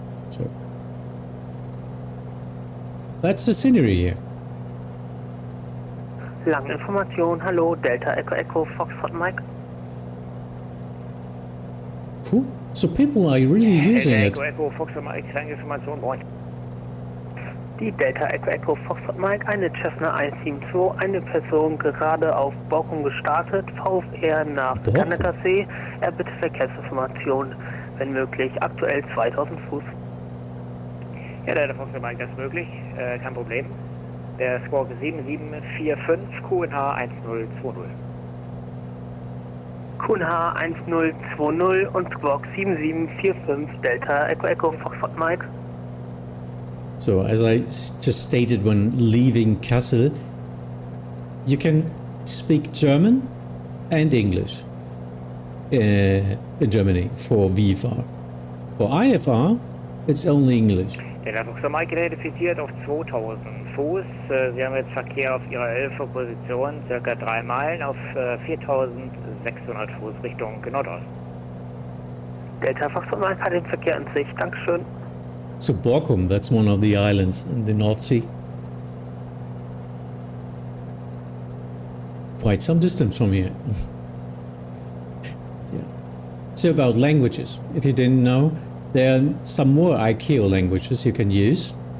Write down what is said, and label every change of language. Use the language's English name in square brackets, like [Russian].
[English] So that's the scenery here. Langen Information, hello, Delta Echo Echo, Foxtrot Mike. Cool. So people are really using it. [German] Echo Foxtrot Mike, Langen Information, moin. Die Delta Echo Echo Foxtrot Mike, eine Cessna 172, eine Person gerade auf Borkum gestartet, VfR nach Borkum? Kanakasee. Er bitte Verkehrsinformation, wenn möglich, aktuell 2000 Fuß. Ja, der Foxtrot Mike, das ist möglich, kein Problem. Der Squawk 7745 QNH 1020. QNH 1020 und Squawk 7745 Delta Echo Echo Foxtrot Mike. [English] So as I just stated when leaving Kassel, you can speak German and English in Germany for VFR. For IFR, it's only English. [German] Der Foxtrot Mike identifiziert auf 2000 Fuß. Sie haben jetzt Verkehr auf Ihrer 11. Position, circa 3 Meilen auf 4600 Fuß Richtung Nordosten. Delta Foxtrot Mike hat den Verkehr in Sicht, Dankeschön. [English] So Borkum, that's one of the islands in the North Sea. Quite some distance from here. Yeah. So about languages, if you didn't know, there are some more ICAO languages you can use.